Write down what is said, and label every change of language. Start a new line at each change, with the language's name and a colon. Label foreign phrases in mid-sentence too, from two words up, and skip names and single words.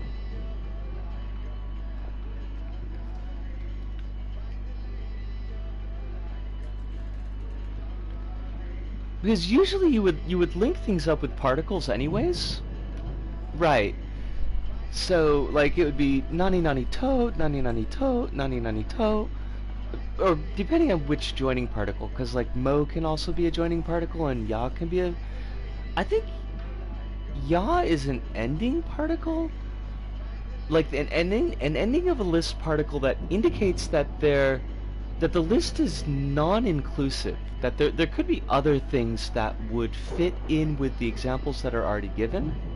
English: Because usually you would link things up with particles anyways. Right. So, like, it would be
Japanese: 何々と, 何々と, 何々と,
English: or depending on which joining particle, because, like, mo can also be a joining particle, and ya can be a... I think ya is an ending particle? Like, an ending of a list particle that indicates that the list is non-inclusive, that there could be other things that would fit in with the examples that are already given.